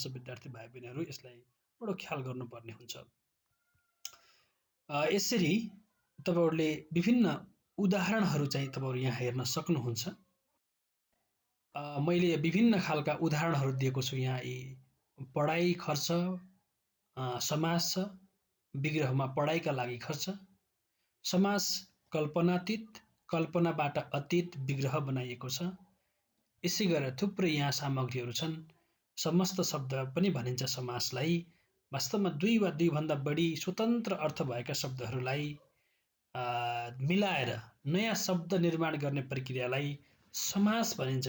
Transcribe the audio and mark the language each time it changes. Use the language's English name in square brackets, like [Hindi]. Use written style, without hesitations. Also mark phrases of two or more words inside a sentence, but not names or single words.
[Nepali] विद्यार्थी भाइ बहिनीहरु, यसलाई बडो ख्याल गर्नुपर्ने हुन्छ। यसरी तपाईहरुले विभिन्न उदाहरणहरू चाहिँ तपाईहरु यहाँ हेर्न सक्नुहुन्छ। मैले विभिन्न खालका उदाहरणहरू दिएको छु यहाँ। पढाइ खर्च समास छ, विग्रहमा पढाइका लागि खर्च। समास कल्पनातीत, कल्पनाबाट अतीत विग्रह बनाइएको छ। यसै गरेर थुप्रै यहाँ सामग्रीहरू छन्। समस्त शब्द पनि भनिन्छ समासलाई। वास्तवमा दुई वा दुईभन्दा बढी स्वतन्त्र अर्थ भएका शब्दहरूलाई मिलाएर नयाँ शब्द निर्माण गर्ने प्रक्रियालाई समास भनिन्छ।